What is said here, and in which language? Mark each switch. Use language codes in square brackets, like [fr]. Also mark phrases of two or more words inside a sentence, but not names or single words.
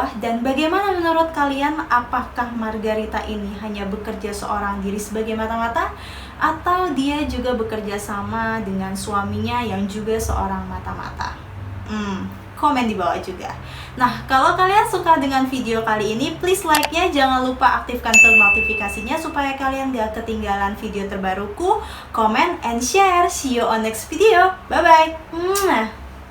[id] Dan bagaimana menurut kalian, apakah Margarita ini hanya bekerja seorang diri sebagai mata-mata? Atau dia juga bekerja sama dengan suaminya yang juga seorang mata-mata? Komen di bawah juga. Nah, kalau kalian suka dengan video kali ini, [en] please like-nya, [id] jangan lupa aktifkan bel notifikasinya supaya kalian gak ketinggalan video terbaruku. [en] Comment and share. See you on next video. Bye-bye.